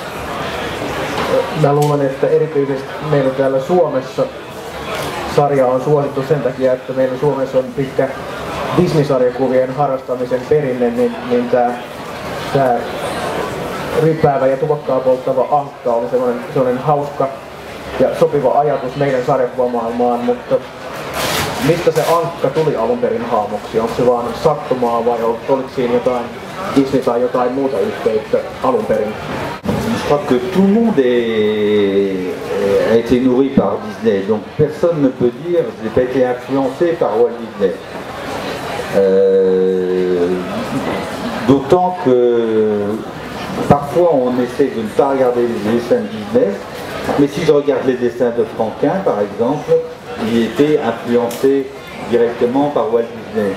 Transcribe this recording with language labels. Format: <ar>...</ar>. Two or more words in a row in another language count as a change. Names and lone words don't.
<fi>Mä luulen, että erityisesti meillä täällä Suomessa sarja on suosittu sen takia, että meillä Suomessa on pitkä Disney-sarjakuvien harrastamisen perinne, niin tää ryppäävä ja tupakkaa polttava Ankka oli sellainen hauska ja sopiva ajatus meidän sarjakuvamaailmaan, mutta mistä se Ankka tuli alun perin hahmoksi? Onko se vaan sattumaa vai oliko siinä jotain Disney tai jotain muuta yhteyttä alun perin?</fi> <fr>Je crois que tout le monde a été nourri par Disney, donc personne ne peut dire je n'ai pas été influencé par Walt Disney. D'autant que parfois on essaie de ne pas regarder les dessins de Disney, mais si je regarde les dessins de Franquin par exemple, il était influencé directement par Walt Disney.</fr>